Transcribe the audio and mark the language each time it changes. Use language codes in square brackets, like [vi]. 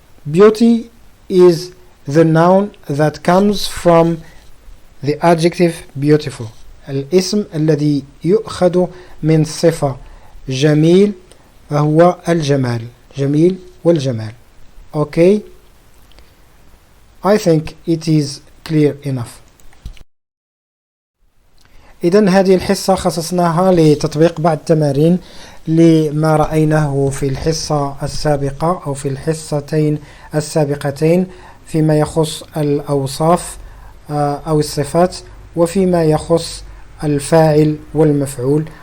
[en] Beauty is the noun that comes from the adjective beautiful. [ar] الاسم الذي يؤخذ من صفة جميل وهو الجمال، جميل والجمال. [en] Okay, I think it is clear enough. [ar] إذن هذه الحصة خصصناها لتطبيق بعض التمارين لما رأيناه في الحصة السابقة أو في الحصتين السابقتين فيما يخص الأوصاف أو الصفات، وفيما يخص الفاعل والمفعول.